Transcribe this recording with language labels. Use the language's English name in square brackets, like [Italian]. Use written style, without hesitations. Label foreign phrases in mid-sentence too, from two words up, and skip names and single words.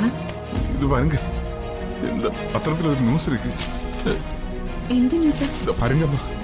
[Tamil] இது வருங்க இந்த பத்திரத்தில் ஒரு நியூஸ் இருக்கு. [Malayalam] എന്ത് ന്യൂസ്? [Tamil] பாருங்கம்மா.